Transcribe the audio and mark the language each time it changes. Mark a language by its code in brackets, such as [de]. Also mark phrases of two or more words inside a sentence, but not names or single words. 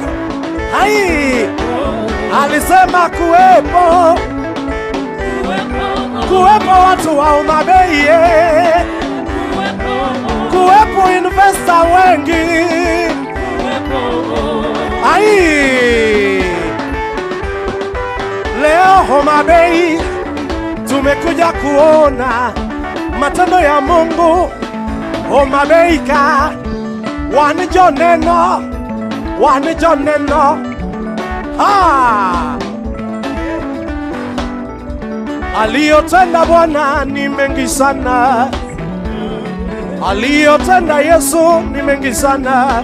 [sw] Hai, alisema kuwepo, kuwepo watu wa Homa Bay, kuwepo investor wengi. Hai, Leo Homa Bay tumekuja kuona matendo ya Mungu. Homa Bay ka wanijoneno aliyotenda Bwana ni mengi sana, aliyotenda Yesu ni mengi sana.